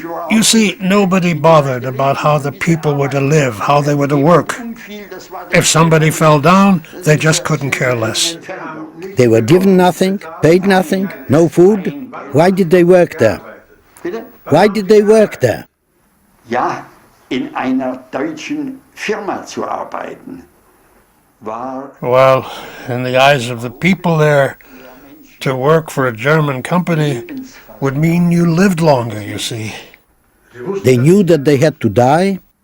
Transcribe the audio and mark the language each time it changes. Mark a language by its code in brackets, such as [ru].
[en] You see, nobody bothered about how the people were to live, how they were to work. If somebody fell down, they just couldn't care less. They were given nothing, paid nothing, no food. Why did they work there? Why did they work there? [de] Ja, in einer deutschen Firma zu arbeiten. [en] Well, in the eyes of the people there, to work for a German company would mean you lived longer, you see. They knew that they had to die?